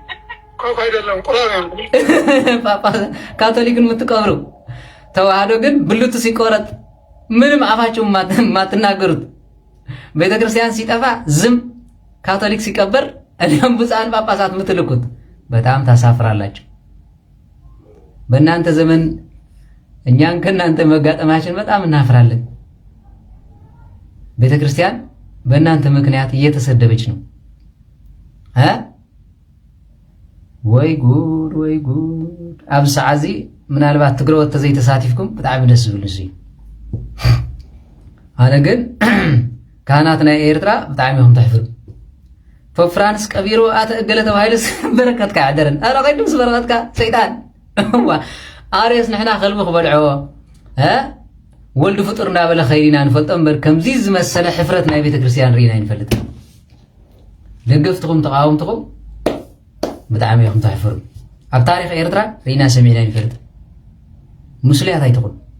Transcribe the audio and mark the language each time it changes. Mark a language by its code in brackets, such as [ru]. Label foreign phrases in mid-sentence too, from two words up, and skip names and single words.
[am] ካቶሊክን የምትቀብሩ ተዋህዶ ግን ብልቱ ሲቆረጥ ምንም አፋችሁ ማትናገሩት፣ ቤተክርስቲያን ሲጠፋ ዝም፣ ካቶሊክ ሲቀበር እኛም ብፁዓን ጳጳሳት የምትልኩት በጣም ታሳፍራላችሁ። በእናንተ ዘመን እኛን ከእናንተ መጋጠማችን በጣም እናፍራለን። ቤተክርስቲያን በእናንተ ምክንያት እየተሰደበች ነው። ወይ ጉድ ወይ ጉድ። [ti] ኣብ ሰዓዚ ምናልባት ትግረወት ተዘይተሳቲፍኩም ብጣዕሚ ደስ ዝብል እዩ። ኣነ ግን ካህናት ናይ ኤርትራ ብጣዕሚ እዮም ተሕፍሩ። ፖፕ ፍራንስ ቀቢሩ ኣተእገለ ተባሂሉስ በረከትካ ይዕደረን። ኣረ ቀይዱስ በረከትካ ሰይጣን አርዮስ ንሕና ከልቢ ክበልዖ ወልዲ ፍጡር እንዳበለ ኸይዲና ንፈልጦ እምበር ከምዚ ዝመሰለ ሕፍረት ናይ ቤተክርስቲያን ርኢና ይንፈልጥ። ደገፍትኩም ተቃወምትኩም ብጣዕሚ ኢኹም ተሕፍሩ። ኣብ ታሪክ ኤርትራ ርኢና ሰሚዕና ይንፈልጥ። ሙስልያት ኣይትኹን።